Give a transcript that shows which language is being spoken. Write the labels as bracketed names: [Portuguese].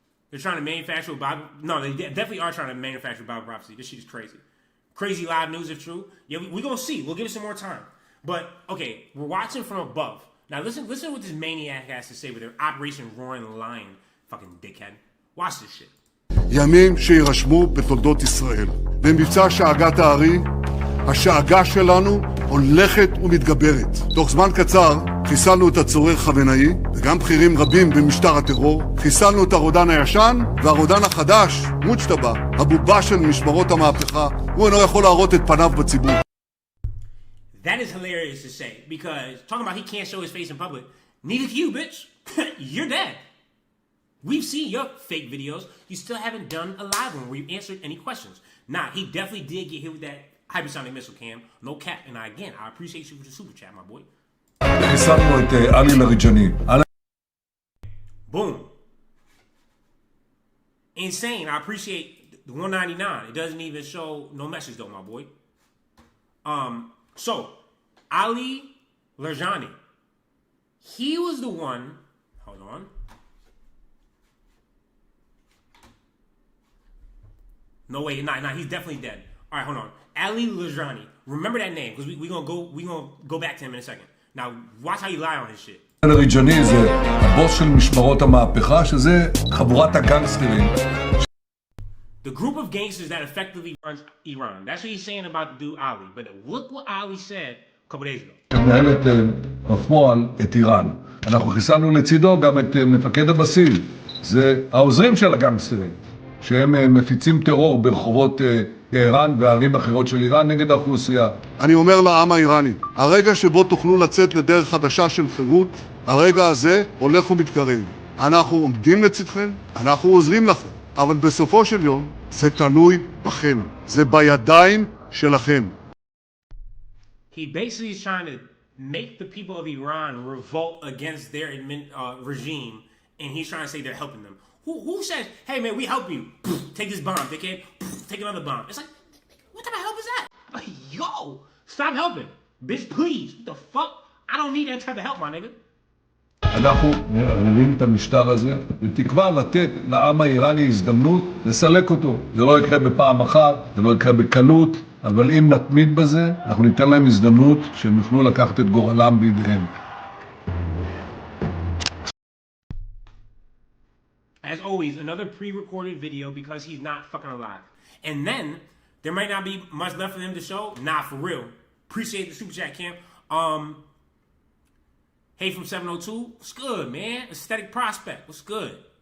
[English] They're trying to manufacture a Bible. No, they definitely are trying to manufacture Bible prophecy. This shit is crazy. Crazy live news if true. Yeah, we're going to see. We'll give it some more time. But, okay, we're watching from above. Now listen to what this maniac has to say with their Operation Roaring Lion, fucking dickhead. Watch this shit. [Hebrew] ימים שירשמו בתולדות ישראל. במבצע שאגת הארי, השאגה שלנו הולכת ומתגברת. תוך זמן קצר חיסלנו את הצורר חמינאי, וגם בכירים רבים במשטר הטרור. חיסלנו את הרודן הישן, והרודן החדש, מוצ'טבה, הבובה של משמרות המהפכה, הוא אינו יכול להראות את פניו בציבור. [English] That is hilarious to say, because talking about he can't show his face in public, neither can you, bitch. You're dead. We've seen your fake videos. You still haven't done a live one where you answered any questions. Nah, he definitely did get hit with that hypersonic missile, Cam. No cap. And again, I appreciate you for the super chat, my boy. [Hebrew] חיסלנו את עלי לריג'ני. [English] Boom. Insane. I appreciate the 199. It doesn't even show no message though, my boy. So Ali Larjani, he was the one. Hold on. No way, nah, he's definitely dead. All right, hold on. Ali Larjani. Remember that name because we gonna go back to him in a second. Now watch how you lie on his shit. [Hebrew] לריג'ני זה הבוס של משמרות המהפכה, שזה חבורת הגנגסטרים. [English] The group of gangsters that effectively runs Iran. That's what he's saying about the dude Ali. But look what Ali said a couple days ago. [Hebrew] שמנהלת בפועל את איראן. אנחנו חיסלנו לצידו גם את מפקד הבסיס. זה העוזרים של הגנגסטרים, שהם מפיצים טרור ברחובות איראן וערים אחרות של איראן נגד האוכלוסייה. אני אומר לעם האיראני, הרגע שבו תוכלו לצאת לדרך חדשה של חירות, הרגע הזה הולך ומתקרב. אנחנו עומדים לצדכם, אנחנו עוזרים לכם. אבל בסופו של יום זה תלוי בכם, זה בידיים שלכם. [English] He basically is trying to make the people of Iran revolt against their regime, and he's trying to say they're helping them. Who says, hey man, we help you, take this bomb, dickhead, take another bomb. It's like, what type of help is that? Like, yo, stop helping. Bitch, please. What the fuck? I don't need that type of help, my nigga. [Hebrew] אנחנו מערערים את המשטר הזה, בתקווה לתת לעם האיראני הזדמנות לסלק אותו. זה לא יקרה בפעם אחת, זה לא יקרה בקלות, אבל אם נתמיד בזה, אנחנו ניתן להם הזדמנות שהם יוכלו לקחת את גורלם בידיהם. [English] As always, another pre-recorded video because he's not fucking alive. And then, there might not be much left for him to show. Nah, for real. Appreciate the super chat, Cam. Hey from 702, what's good, man? Aesthetic Prospect, what's good?